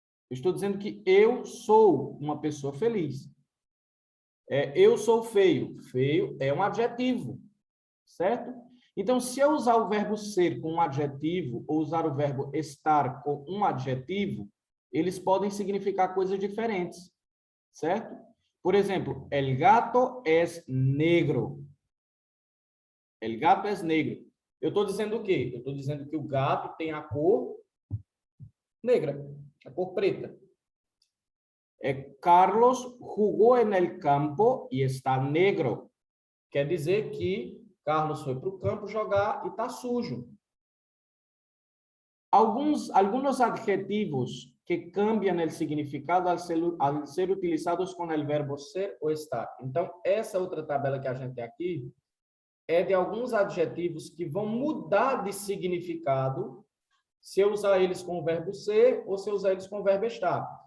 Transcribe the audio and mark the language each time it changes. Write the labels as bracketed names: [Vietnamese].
[Portuguese] Eu estou dizendo que eu sou uma pessoa feliz. Eu sou feio. Feio é um adjetivo, certo? Então, se eu usar o verbo ser com um adjetivo ou usar o verbo estar com um adjetivo, eles podem significar coisas diferentes, certo? Por exemplo, [Spanish] el gato es negro. El gato es negro. [Portuguese] Eu estou dizendo o quê? Eu estou dizendo que o gato tem a cor negra, a cor preta. [Spanish] Carlos jugó en el campo y está negro. [Portuguese] Quer dizer que Carlos foi para o campo jogar e está sujo. Alguns adjetivos que cambiam o significado [Spanish] al ser utilizados [Portuguese] com o verbo ser ou estar. Então, essa outra tabela que a gente tem aqui é de alguns adjetivos que vão mudar de significado se eu usar eles com o verbo ser ou se eu usar eles com o verbo estar.